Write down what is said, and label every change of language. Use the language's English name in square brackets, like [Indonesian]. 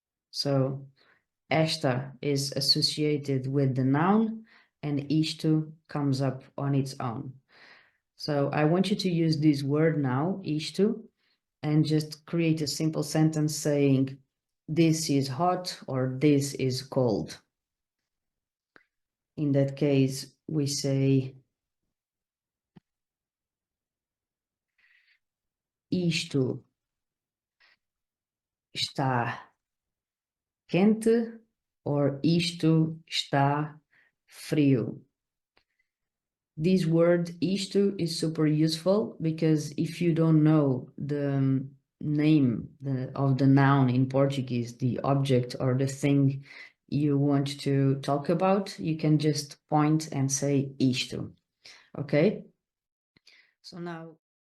[English] So esta is associated with the noun and isto comes up on its own. So I want you to use this word now, isto, and just create a simple sentence saying, this is hot or this is cold. In that case, we say, [Portuguese] isto está quente [English] or [Portuguese] isto está frio. [English] This word isto is super useful because if you don't know the name of the noun in Portuguese, the object or the thing you want to talk about, you can just point and say isto. Okay? So now